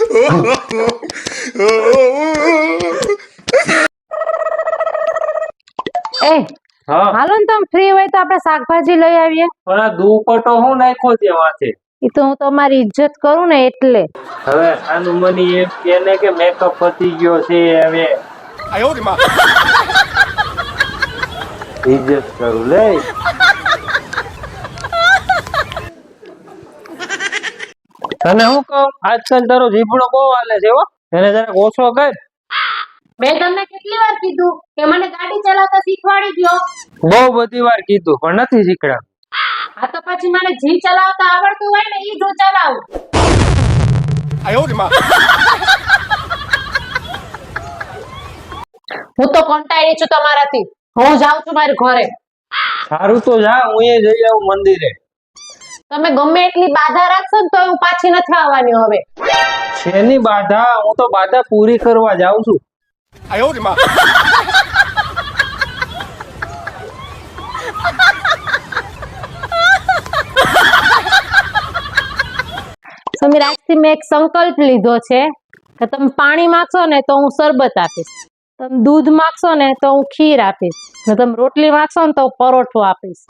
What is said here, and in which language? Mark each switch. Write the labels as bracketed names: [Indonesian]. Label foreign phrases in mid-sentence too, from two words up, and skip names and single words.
[Gujarati] એ હા, હાલો ને, તમે ફ્રી હોય તો આપણે શાકભાજી લઈ આવીએ. પણ આ દુપટ્ટો હું નાખ્યો છે વાંચે. એ તો હું તમારી ઇજ્જત કરું ને એટલે. હવે સાનું મની એમ કે ને કે મેકઅપ પતી ગયો છે, હવે [Chinese] 哎呦我的妈！ [Gujarati] ઇજ્જત કરું લે. તને હું કહું, આજકાલ તારો જીભડો બહુ હાલે છે હો, એને જરાક ઓછો કર. મેં તમને કેટલી વાર કીધું કે મને ગાડી ચલાવતા શીખવાડી દો. બહુ બધી વાર કીધું પણ નથી શીખડાતું. હા, તો પછી મને જી ચલાવતા આવડતું હોય ને ઈ જ હું ચલાવું. [Chinese] 哎呦我的妈！ [Gujarati] હું તો કંટાળી છું તમારાથી. હું જાઉં છું મારી ઘરે. સારું તો જા, હું એ જઈ આવું મંદિરે. તમે ગમે એટલી બાધા રાખશો ને તો હું પાછી નથી આવવાની હવે. શેની બાધા? હું તો બાધા પૂરી કરવા જાઉં છું. [Chinese] 哎呦我的妈！ [Gujarati] સમીર, આજથી મેં એક સંકલ્પ લીધો છે કે તમે પાણી માંગશો ને તો હું શરબત આપીશ, તમે દૂધ માંગશો ને તો હું ખીર આપીશ, ને તમે રોટલી માંગશો ને તો પરોઠો આપીશ.